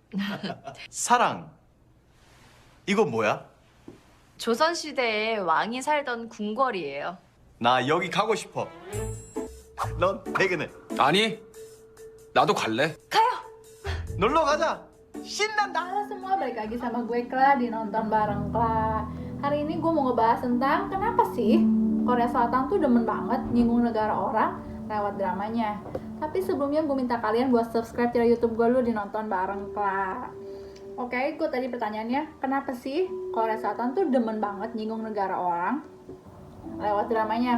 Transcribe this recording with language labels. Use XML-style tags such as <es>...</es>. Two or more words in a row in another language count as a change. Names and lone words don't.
<ko>사랑. 이거 뭐야? 조선시대에 왕이 살던 궁궐이에요. 나 여기 가고 싶어. 넌 퇴근해. 아니, 나도 갈래. 가요! 놀러 가자. 신난다.</ko> <id>Halo semua, balik lagi sama gue Kla di Nonton Bareng Kla. Hari ini gue mau ngebahas tentang kenapa sih Korea Selatan tuh demen banget nyinggung negara orang lewat dramanya. Tapi sebelumnya gue minta kalian buat subscribe channel YouTube gue dulu di Nonton Bareng Kla. Oke, gue tadi pertanyaannya, kenapa sih Korea Selatan tuh demen banget nyinggung negara orang lewat dramanya?</id>